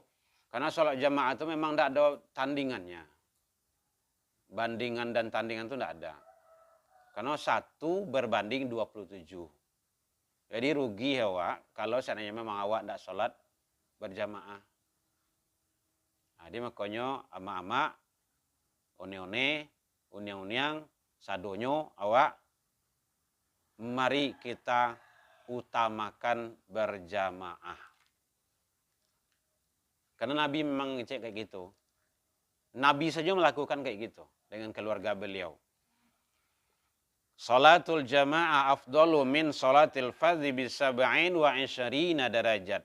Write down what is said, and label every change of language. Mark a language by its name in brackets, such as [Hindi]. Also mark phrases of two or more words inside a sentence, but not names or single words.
[Indonesian] Karena sholat jamaah itu memang tidak ada tandingannya. Bandingan dan tandingan itu tidak ada. Karena 1 berbanding 27. Jadi rugi ya Wak, kalau seandainya memang awak tidak sholat berjamaah. Jadi makanya ama-ama, one-one, [Minangkabau] unyang-unyang, sadonyo awak, [Indonesian] mari kita utamakan berjamaah. Karena Nabi memang ngecek kayak gitu. Nabi saja melakukan kayak gitu dengan keluarga beliau. [Arabic] Salatul jamaah afdalu min salatil fardhi bi 27 derajat.